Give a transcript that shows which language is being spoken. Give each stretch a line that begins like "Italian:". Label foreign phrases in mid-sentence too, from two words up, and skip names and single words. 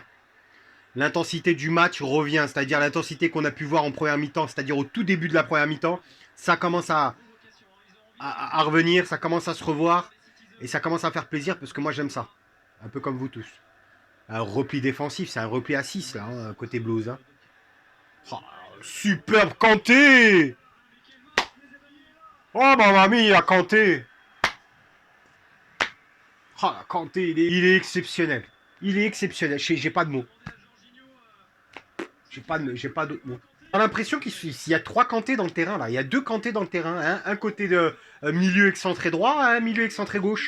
French: L'intensité du match revient. C'est-à-dire l'intensité qu'on a pu voir en première mi-temps, c'est-à-dire au tout début de la première mi-temps. Ça commence à revenir, ça commence à se revoir. Et ça commence à faire plaisir parce que moi, j'aime ça. Un peu comme vous tous. Un repli défensif, c'est un repli à 6 là, hein, côté Blues. Hein. Oh, superbe Kanté.
Italian: Oh mamma mia,
French: Kanté. Oh, Kanté, il est exceptionnel. Il est exceptionnel. J'ai pas de mots. J'ai pas d'autres mots. J'ai l'impression qu'il y a trois Kanté dans le terrain là. Il y a deux Kanté dans le terrain. Hein. Un côté de milieu excentré droit, un milieu excentré gauche.